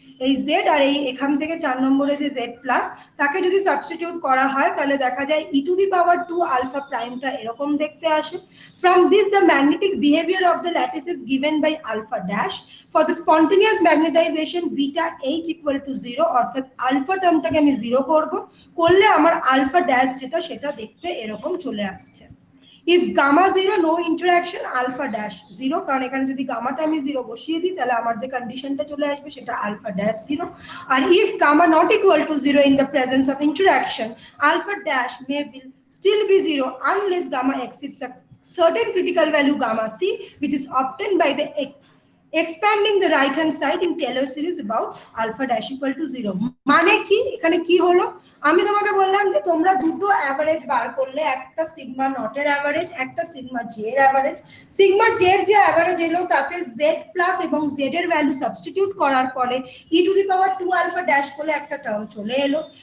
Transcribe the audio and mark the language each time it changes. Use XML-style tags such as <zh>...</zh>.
<bn>এই জেড আর এই এখান থেকে 4 নম্বরে যে জেড প্লাস, তাকে যদি সাবস্টিটিউট করা হয় তাহলে দেখা যায় ই টু দি পাওয়ার 2 আলফা প্রাইমটা এরকম দেখতে আসে।</bn> <en>From this the magnetic behaviour of the lattice is given by alpha dash.</en> <bn>For the spontaneous magnetization beta H equal to 0, অর্থাৎ আলফা টার্মটাকে আমি 0 করব, করলে আমার আলফা ড্যাশ যেটা সেটা দেখতে এরকম চলে আসছে।</bn> <en>if gamma 0 no interaction alpha dash 0,</en> <bn>কারণ এখানে যদি গামাটা আমি 0 বসিয়ে দিই তাহলে আমার যে কন্ডিশনটা চলে আসবে সেটা</bn> <en>alpha dash 0, আর if gamma not equal to 0 in the presence of interaction, alpha dash may will still be 0 unless gamma exceeds a certain critical value gamma c, which is obtained by the expanding the right hand side in Taylor series about alpha dash equal to 0.</en> <bn>মানে কি এখানে কি হলো, আমি তোমাকে বললাম যে তোমরা দুটো অ্যাভারেজ বার করলে, একটা সিগমা নট এর অ্যাভারেজ, একটা সিগমা জে এর অ্যাভারেজ। সিগমা জে এর যে অ্যাভারেজ এলো তাতে জেড প্লাস এবং জেড এর ভ্যালু সাবস্টিটিউট করার পরে ই to the power 2 alpha dash বলে একটা টার্ম চলে এলো।</bn>